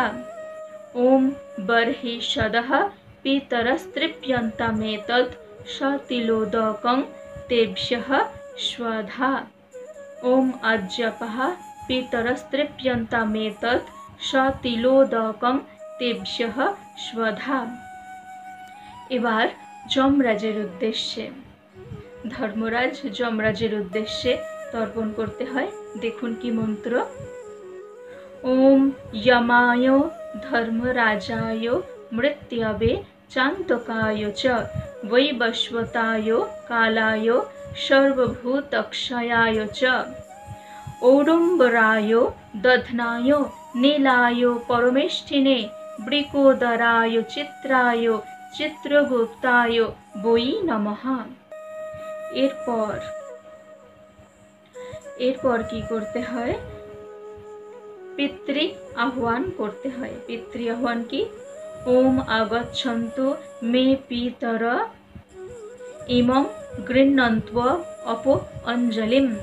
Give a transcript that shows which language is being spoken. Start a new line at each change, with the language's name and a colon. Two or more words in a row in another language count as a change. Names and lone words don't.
Sanskrit: ओम बर्हिषदः पितरस्तृप्यन्तमेतत् सतिलोदकं तेभ्यः स्वधा। ओम अज्जपः पितरस्तृप्यन्तमेतत् सतिलोदकं तेभ्यः स्वधा।
Bangla: এবার যমরাজের উদ্দেশ্যে, ধর্মরাজ যমরাজের উদ্দেশ্যে তর্পণ করতে হয়। দেখুন কি মন্ত্র।
Sanskrit: ওম যমায় ধর্মরাজায় मृत्यवे चान्तकाय च वैवस्वताय कालाय सर्वभूतक्षयाय च औडुम्बराय दध्नाय नीलाय परमेष्ठिने वृकोदराय चित्राय चित्रगुप्ताय वै नमः।
Bangla: এরপর কি করতে হয়? পিতৃ আহ্বান করতে হয়। পিতৃ আহ্বান কি?
Sanskrit: ওম আগচ্ছন্তু মে পিতর ইমং গৃহ্ণন্ত্ব অপ অঞ্জলিম।